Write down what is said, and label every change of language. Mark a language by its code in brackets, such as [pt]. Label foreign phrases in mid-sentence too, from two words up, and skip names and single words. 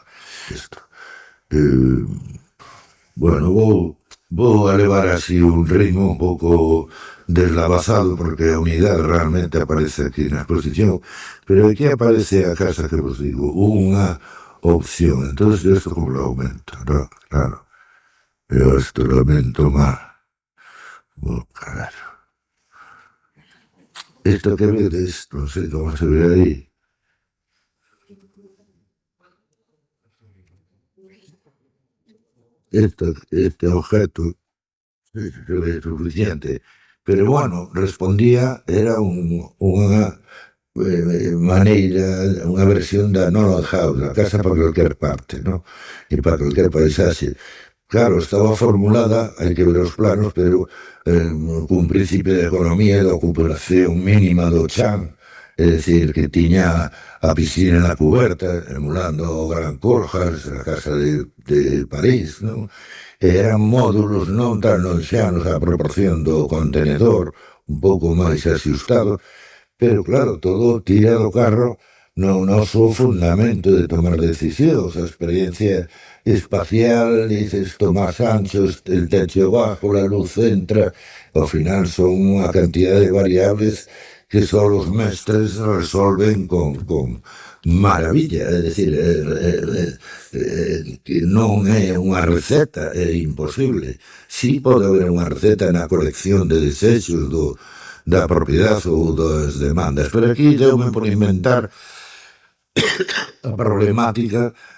[gl] Isto. Bueno, vou a levar así un ritmo un pouco deslavazado, porque a unidade realmente aparece aquí na exposición, pero aquí aparece a casa que vos digo, unha opción. [es] Entonces yo esto como lo aumento, ¿no? Claro. Yo esto lo aumento más. Oh, carajo. Esto que ves, no sé cómo se ve ahí. Este objeto es suficiente, pero bueno, respondía, [gl] era unha maneira, unha versión da Nolan House, a casa [es] para cualquier parte, [gl] ¿no? E para cualquier paisaxe. Claro, estaba formulada, hai que ver os planos, pero cun principio de economía e de ocupación mínima do chan, é dicir, que tiña a piscina na cuberta, emulando o Gran Coljas, a casa de París, non? Eran módulos non tan lonxanos a proporción do contenedor, un pouco máis axustado, pero claro, todo tira do carro no noso fundamento de tomar decisións, a experiencia espacial, [es] dices, tomás anchos, el techo bajo, la luz entra, [gl] ao final son unha cantidad de variables que só os mestres resolven con maravilla, é dicir, que non é unha receta, é imposible. Si pode haber unha receta na colección de desechos da propiedade ou das demandas, pero aquí deume por inventar a problemática